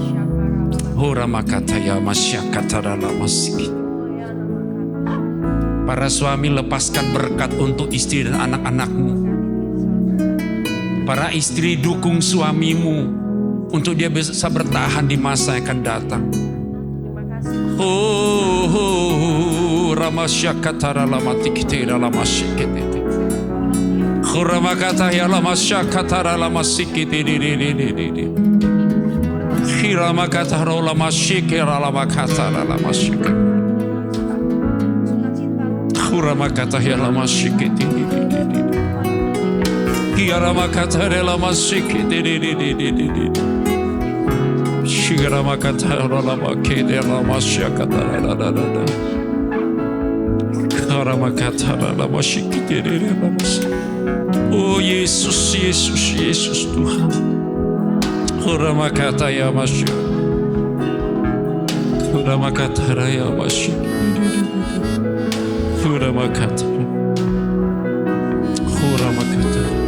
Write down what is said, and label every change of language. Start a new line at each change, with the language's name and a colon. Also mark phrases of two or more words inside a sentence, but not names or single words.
Indonesian: Para suami, lepaskan berkat untuk istri dan anak-anakmu. Para istri, dukung suamimu untuk dia bisa bertahan di masa yang akan datang. Oh, Ramasyakatara lamatikitera lamasyikitete. Khuramakata ya lamasyakatara lamasikitete. Khiramakata lamasyikera lamakatara lamasyikitete. Kuramakata ya lama sikiti. Kiramakata ya lama sikiti. Shigaramakata lama kede lama syakata la. Karamakata lama sikiti lama. Oh Yesus, Yesus, Yesus Tuhan. Kuramakata ya masya. Kuramakata ya masya. Kuramakata. Kuramakata.